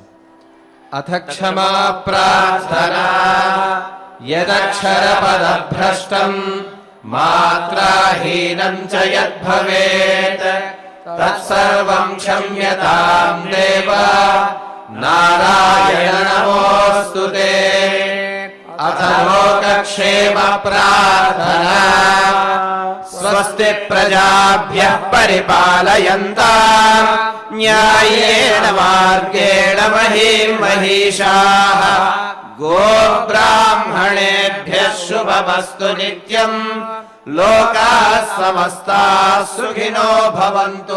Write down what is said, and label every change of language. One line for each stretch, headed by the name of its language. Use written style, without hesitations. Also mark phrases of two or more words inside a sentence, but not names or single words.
Sanskrit: అథ క్షమా ప్రార్థనా యదక్షర పదభ్రష్టం మాత్రాహీనం చ యద్భవేత్ తత్సర్వం క్షమ్యతాం దేవ నారాయణ నమోస్తుతే. అథ లోకక్షేమ ప్రార్థనా स्वस्ति प्रजाभ्यः परिपालयन्ताम् न्याय्येन मार्गेण महीं महिषाः गोब्राह्मणेभ्यः शुभमस्तु नित्यम् लोकाः समस्ताः सुखिनो भवन्तु।